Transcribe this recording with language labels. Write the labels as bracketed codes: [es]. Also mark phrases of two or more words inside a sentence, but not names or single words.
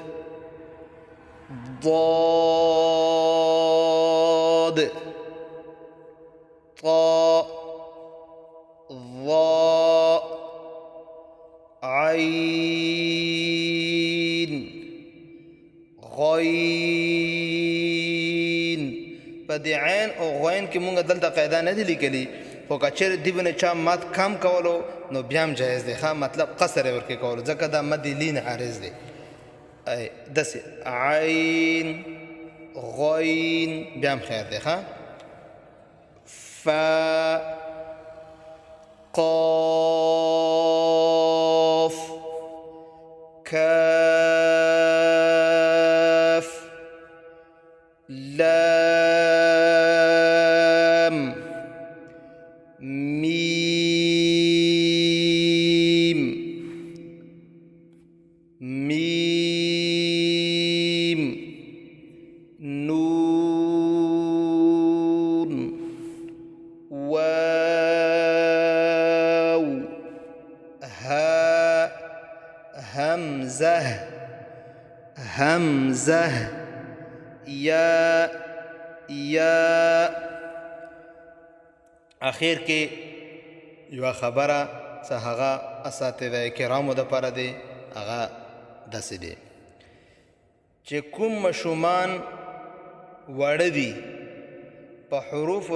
[ar] ضاد طاء ظاء عين غين [ps] په دې عین او غین کې مونږ دلته قاعده نه دي لیکلي خو که چېرې دې باندې چا مد کم کولو نو بیا هم جایز دی ښه مطلب قصر یې ورکې کولو ځکه دا مد لین عارض دی داسې عین غین بیا هم خیر دی ښه [ar] فا قاف كاف لام ميم ميم نون واو هاء همزة همزة یا [ps] اخیر کې یو خبره څه هغه اساتذه کرامو دپاره دی هغه داسې دی چې کوم ماشومان واړه دي په حروفو